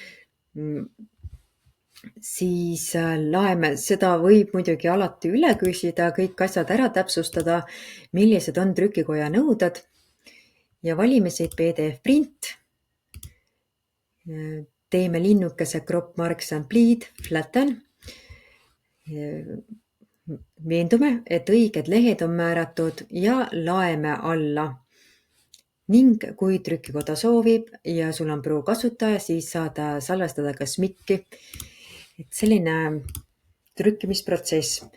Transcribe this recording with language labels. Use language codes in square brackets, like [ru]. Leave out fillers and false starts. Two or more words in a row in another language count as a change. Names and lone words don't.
[et] Siis laeme, seda võib muidugi alati üle küsida, kõik asjad ära täpsustada, millised on trükikoja nõuded ja valime siit PDF print. Teeme linnukese [en] crop marks and bleed, flatten. [et] Veendume, et õiged lehed on määratud ja laeme alla. Ning kui trükikoda soovib ja sul on Pro kasutaja, siis saad salvestada ka SMIC-i. Et selline trükkimisprotsess.